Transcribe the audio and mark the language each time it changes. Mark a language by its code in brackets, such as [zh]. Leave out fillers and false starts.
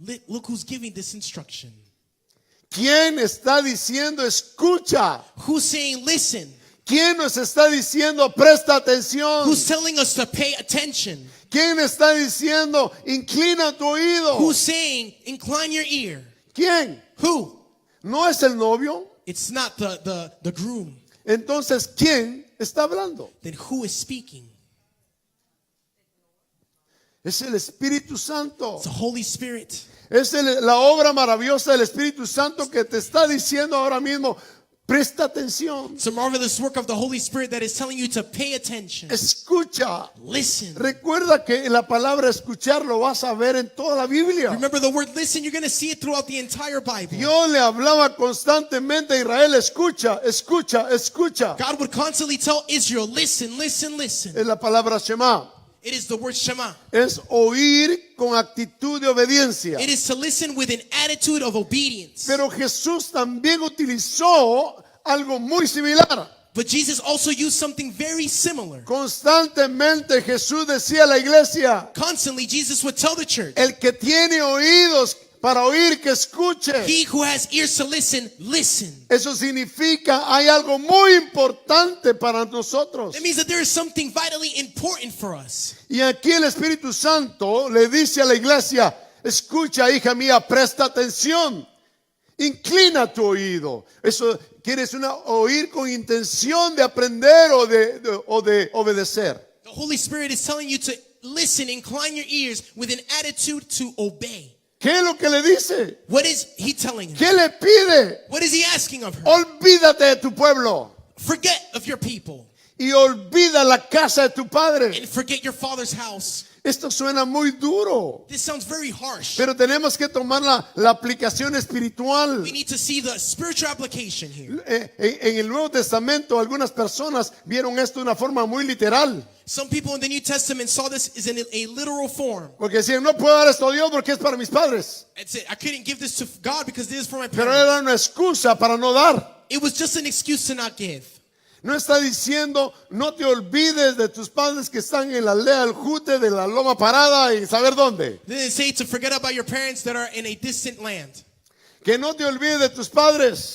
[en] Look who's giving this instruction. [es] ¿Quién está diciendo escucha? [en] Who's saying listen? [es] ¿Quién nos está diciendo presta atención? [en] Who's telling us to pay attention? [es] ¿Quién está diciendo inclina tu oído? [en] Who's saying incline your ear? [es] ¿Quién? [en] Who? [es] ¿No es el novio? [en] It's not the groom. [es] Entonces, ¿quién está hablando? [en] Then who is speaking? [es] Es el Espíritu Santo. [en] It's the Holy Spirit. [es] Es la obra maravillosa del Espíritu Santo que te está diciendo ahora mismo, presta atención, [en] It's a marvelous work of the Holy Spirit that is telling you to pay attention. [es] escucha. [en] Listen. [es] Recuerda que la palabra escuchar lo vas a ver en toda la Biblia. [en] Remember the word listen, you're going to see it throughout the entire Bible. [es] Dios le hablaba constantemente a Israel, escucha, escucha, escucha. [en] God would constantly tell Israel, listen, listen, listen. [es] Es la palabra Shema. [en] It is the word Shema. [es] Es oír con actitud de obediencia. [en] It is to listen with an attitude of obedience. [es] Pero Jesús también utilizó algo muy similar. [en] But Jesus also used something very similar. [es] Constantemente Jesús decía a la iglesia, [en] Constantly, Jesus would tell the church, [es] el que tiene oídos para oír, que escuche. [en] he who has ears to listen, listen. [es] Eso significa hay algo muy importante para nosotros. [en] That means that there is something vitally important for us. [es] Y aquí el Espíritu Santo le dice a la iglesia, escucha, hija mía, presta atención. Inclina tu oído. Eso quieres oír con intención de aprender o de obedecer. [en] The Holy Spirit is telling you to listen, incline your ears with an attitude to obey. [es] ¿Qué es lo que le dice? [en] What is he telling her? [es] ¿Qué le pide? [en] What is he asking of her? [es] Olvídate de tu pueblo [en] Forget of your people [es] y olvida la casa de tu padre. [en] and forget your father's house. [es] Esto suena muy duro, [en] This sounds very harsh. [es] pero tenemos que tomar la aplicación espiritual. [en] We need to see the spiritual application here. [es] En el Nuevo Testamento algunas personas vieron esto de una forma muy literal, [en] Some people in the New Testament saw this as in a literal form. [es] porque decían, no puedo dar esto a Dios porque es para mis padres, [en] That's it. I couldn't give this to God because this is for my [es] pero [en] parents. [es] era una excusa para no dar. [en] It was just an excuse to not give. [es] No está diciendo, no te olvides de tus padres que están en la aldea del Jute, de la Loma Parada y saber dónde. [en] They didn't say to forget about your parents that are in a distant land. [es] Que no te olvides de tus padres.